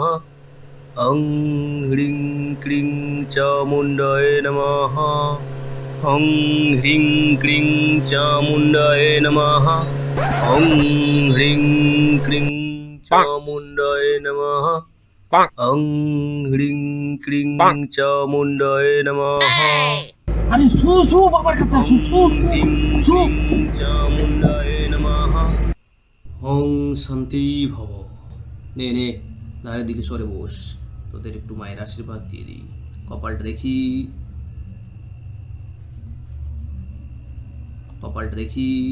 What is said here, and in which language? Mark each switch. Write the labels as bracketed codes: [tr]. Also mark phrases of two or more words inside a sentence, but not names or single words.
[sa] হং হ্রিং ক্লিং চামুণ্ডায় নমঃ। হং হ্রিং ক্লিং চামুণ্ডায় নমঃ। হং হ্রিং ক্লিং চামুণ্ডায় নমঃ। হং হ্রিং ক্লিং চামুণ্ডায় নমঃ। [bn] আরে শু শু বাবার কাছে শু শু শু [sa] চামুণ্ডায় নমঃ। ওং শান্তি ভব। [bn] নে নে ধারের দিকে সরে বস, তোদের একটু মায়ের আশীর্বাদ দিয়ে দিই। কপালটা দেখি, কপালটা দেখি।